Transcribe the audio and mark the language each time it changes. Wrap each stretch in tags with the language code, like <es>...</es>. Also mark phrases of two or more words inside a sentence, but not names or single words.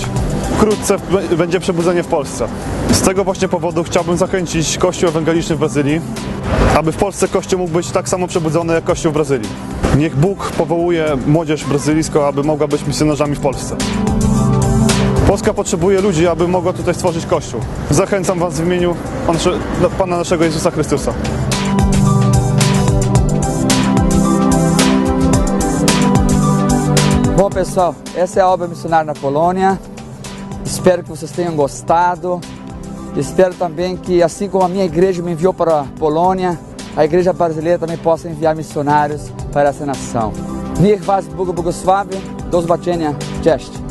<pl>Wkrótce będzie przebudzenie w Polsce. Z tego właśnie powodu chciałbym zachęcić Kościół ewangeliczny w Brazylii, aby w Polsce Kościół mógł być tak samo przebudzony jak Kościół w Brazylii. Niech Bóg powołuje młodzież brazylijską, aby mogła być misjonarzami w Polsce. Polska potrzebuje ludzi, aby mogła tutaj stworzyć Kościół. Zachęcam Was w imieniu Pana naszego Jezusa Chrystusa.</pl> <pt>Bom, pessoal, essa é a obra missionária na Polônia. Espero que vocês tenham gostado. Espero também que, assim como a minha igreja me enviou para a Polônia, a igreja brasileira também possa enviar missionários para essa nação.</pt> <pl>Niech was Bóg błogosławi. Do zobaczenia. Cześć.</pl>